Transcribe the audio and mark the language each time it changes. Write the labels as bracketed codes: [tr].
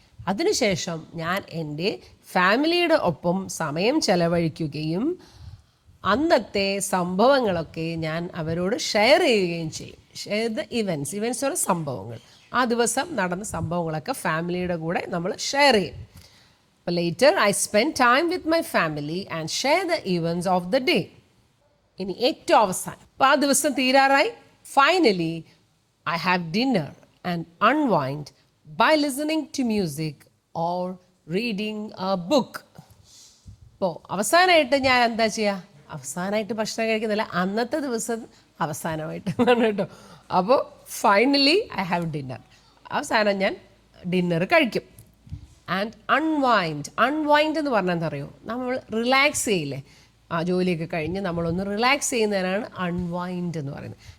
[ml] അതിനുശേഷം ഞാൻ എൻ്റെ ഫാമിലിയുടെ ഒപ്പം സമയം ചെലവഴിക്കുകയും അന്നത്തെ സംഭവങ്ങളൊക്കെ ഞാൻ അവരോട് ഷെയർ ചെയ്യുകയും ചെയ്യും. [en] share the events, [ml] ഇവൻറ്റ്സ് പറഞ്ഞ സംഭവങ്ങൾ, ആ ദിവസം നടന്ന സംഭവങ്ങളൊക്കെ ഫാമിലിയുടെ കൂടെ നമ്മൾ ഷെയർ ചെയ്യും. [en] അപ്പോൾ later I spend time with my family and share the events of the day. [ml] ഇനി ഏറ്റവും അവസാനം, അപ്പോൾ ആ ദിവസം തീരാറായി, [en] Finally, I have dinner and unwind by listening to music or reading a book. [ml] അപ്പോൾ അവസാനമായിട്ട് ഞാൻ എന്താ ചെയ്യുക? അവസാനമായിട്ട് ഭക്ഷണം കഴിക്കുന്നില്ല, അന്നത്തെ ദിവസം അവസാനമായിട്ട് കേട്ടോ. അപ്പോൾ [en] finally I have dinner, [ml] അവസാനം ഞാൻ ഡിന്നർ കഴിക്കും. [en] and unwind [ml] എന്ന് പറഞ്ഞാൽ എന്താ അറിയോ? നമ്മൾ റിലാക്സ് ചെയ്യില്ലേ, ആ ജോലിയൊക്കെ കഴിഞ്ഞ് നമ്മളൊന്ന് റിലാക്സ് ചെയ്യുന്നതിനാണ് അൺവൈൻഡ് എന്ന് പറയുന്നത്.